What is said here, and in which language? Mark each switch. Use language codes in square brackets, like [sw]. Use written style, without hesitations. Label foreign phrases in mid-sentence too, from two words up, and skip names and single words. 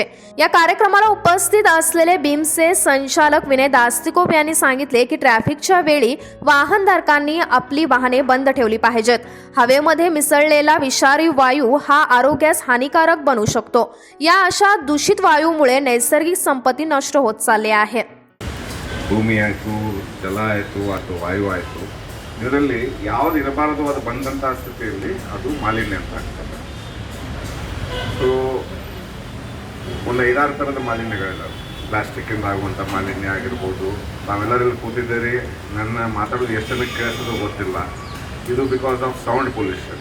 [mr] या कार्यक्रमाला उपस्थित असलेले बीमचे संचालक विनय दास्तिकोप यांनी सांगितले की ट्रॅफिकच्या वेळी वाहनधारकांनी आपली वाहने बंद ठेवली पाहिजेत। हवेमध्ये मिसळलेला विषारी वायू हा आरोग्यास हानिकारक बनू शकतो। या अशा दूषित वायूमुळे नैसर्गिक संपत्ती नष्ट होत चालली आहे। [kn] ಭೂಮಿ ಆಯಿತು, ಜಲ ಆಯಿತು ಅಥವಾ ವಾಯು ಆಯಿತು, ಇದರಲ್ಲಿ ಯಾವುದು ಇರಬಾರದು ಅದು ಬಂದಂಥ ಸ್ಥಿತಿಯಲ್ಲಿ ಅದು ಮಾಲಿನ್ಯ ಅಂತ ಆಗ್ತದೆ। ಸೊ ಒಂದು 5-6 ಥರದ ಮಾಲಿನ್ಯಗಳಿದ್ದಾವೆ। ಪ್ಲಾಸ್ಟಿಕ್ಕಿಂದ ಆಗುವಂಥ ಮಾಲಿನ್ಯ ಆಗಿರ್ಬೋದು, ನಾವೆಲ್ಲರಲ್ಲಿ ಕೂತಿದ್ದೀರಿ, ನನ್ನ ಮಾತಾಡೋದು ಎಷ್ಟು ಜನಕ್ಕೆ ಕೇಳಿಸೋದು ಗೊತ್ತಿಲ್ಲ, ಇದು [en] because of sound pollution.